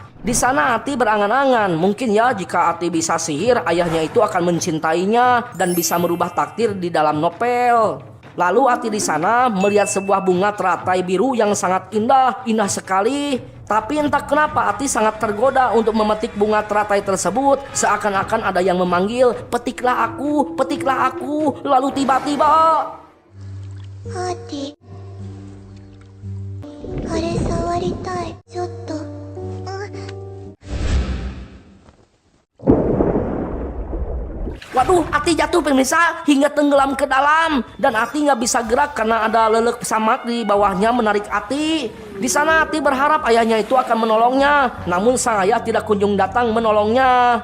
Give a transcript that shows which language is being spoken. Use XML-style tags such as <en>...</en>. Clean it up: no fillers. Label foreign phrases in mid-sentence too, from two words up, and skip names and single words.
<id>Di sana Ati berangan-angan, mungkin ya jika Ati bisa sihir, ayahnya itu akan mencintainya dan bisa merubah takdir di dalam novel. Lalu Ati di sana melihat sebuah bunga teratai biru yang sangat indah sekali. Tapi entah kenapa Ati sangat tergoda untuk memetik bunga teratai tersebut. Seakan-akan ada yang memanggil, petiklah aku. Lalu tiba-tiba,</id> <ja>Ati, あれ触りたい。ちょっと。</ja> <id>waduh, Ati jatuh pemirsa hingga tenggelam ke dalam. Dan Ati nggak bisa gerak karena ada lelek samak di bawahnya menarik Ati. Di sana Ati berharap ayahnya itu akan menolongnya. Namun sang ayah tidak kunjung datang menolongnya.</id>